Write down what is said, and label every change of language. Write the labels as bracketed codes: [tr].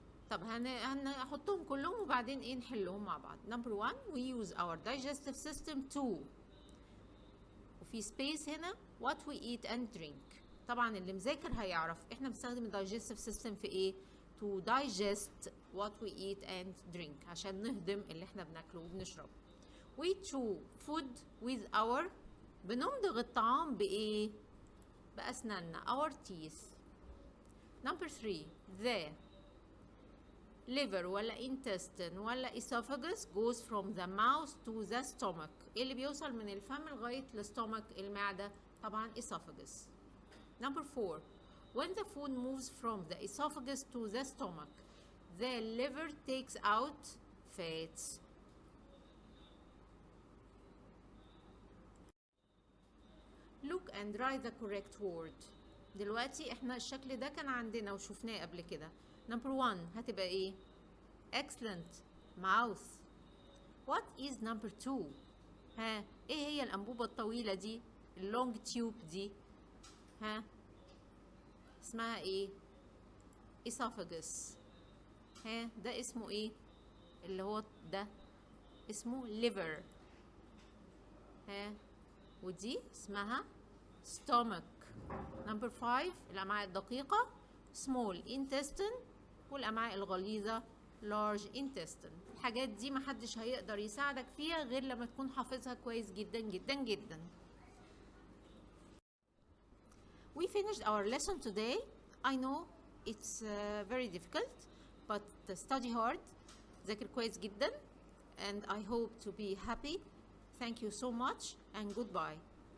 [ar] طب هنحطهم كلهم وبعدين ايه نحلهم مع بعض. [en] Number 1, we use our digestive system to، [ar] وفي space هنا [en] what we eat and drink. [ar] طبعا اللي مذاكر هيعرف احنا بنستخدم الدايجستيف سيستم في ايه؟ [en] to digest what we eat and drink، [ar] عشان نهضم اللي احنا بناكله وبنشربه. [en] we chew food with our، [ar] بنمضغ الطعام بايه؟ بأسناننا، [en] our teeth. number 3 the liver ولا intestine ولا esophagus goes from the mouth to the stomach. [ar] ايه اللي بيوصل من الفم لغاية الستومك، المعدة؟ طبعا esophagus. [en] number 4 when the food moves from the esophagus to the stomach the liver takes out fats. look and write the correct word. [ar] دلوقتي احنا الشكل ده كان عندنا وشفناه قبل كده. number 1 هتبقى ايه؟ excellent mouth. [en] what is number 2؟ [ar] ها ايه هي الانبوبة الطويلة دي اللونج تيوب دي؟ ها اسمها ايه؟ esophagus. ها ده اسمه ايه؟ اللي هو ده اسمه liver. ها ودي اسمها stomach. number 5 الأمعاء الدقيقة small intestine، والأمعاء الغليظة large intestine. الحاجات دي محدش هيقدر يساعدك فيها غير لما تكون حافظها كويس جدا جدا جدا. [en] We finished our lesson today. I know it's very difficult but study hard. [ar] ذاكر كويس جدا [en] and I hope to be happy. Thank you so much and goodbye.